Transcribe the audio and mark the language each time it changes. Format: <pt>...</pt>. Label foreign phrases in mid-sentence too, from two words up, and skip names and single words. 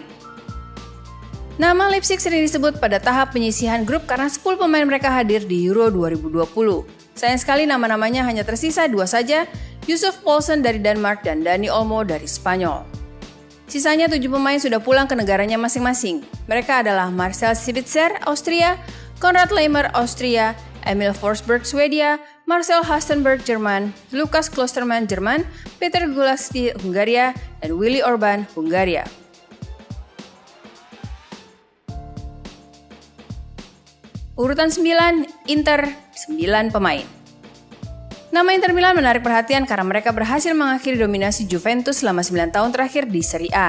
<id>Nama Leipzig sering disebut pada tahap penyisihan grup karena 10 pemain mereka hadir di Euro 2020. Sayang sekali nama-namanya hanya tersisa 2 saja, Yussuf Poulsen dari Denmark dan Dani Olmo dari Spanyol. Sisanya 7 pemain sudah pulang ke negaranya masing-masing. Mereka adalah Marcel Sabitzer, Austria, Konrad Laimer, Austria, Emil Forsberg Swedia, Marcel Halstenberg Jerman, Lukas Klosterman Jerman, Peter Gulacsi Hungaria, dan Willy Orban Hungaria. Urutan 9, Inter, 9 pemain. Nama Inter Milan menarik perhatian karena mereka berhasil mengakhiri dominasi Juventus selama 9 tahun terakhir di Serie A.</id>